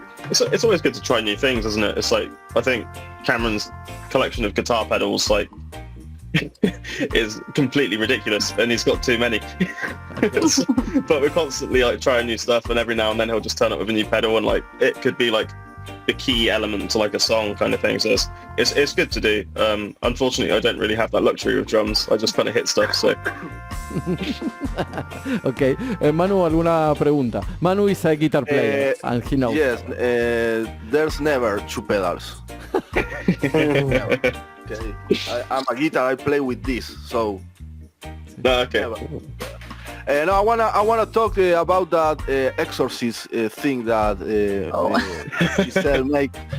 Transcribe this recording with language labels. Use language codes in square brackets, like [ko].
[en] It's always good to try new things, isn't it? It's like, I think Cameron's collection of guitar pedals, like, is completely ridiculous, and he's got too many. But we're constantly like trying new stuff, and every now and then he'll just turn up with a new pedal, and like it could be like the key element to like a song kind of thing. So it's good to do. Unfortunately, I don't really have that luxury with drums. I just kind of hit stuff. So. [es] Okay, Manu, ¿alguna pregunta? [en] Manu is a guitar player, and he knows. Yes, there's never two pedals. Never. Okay. I'm a guitar. I play with this, so. Okay. No, I wanna talk about that exorcist thing that Giselle make.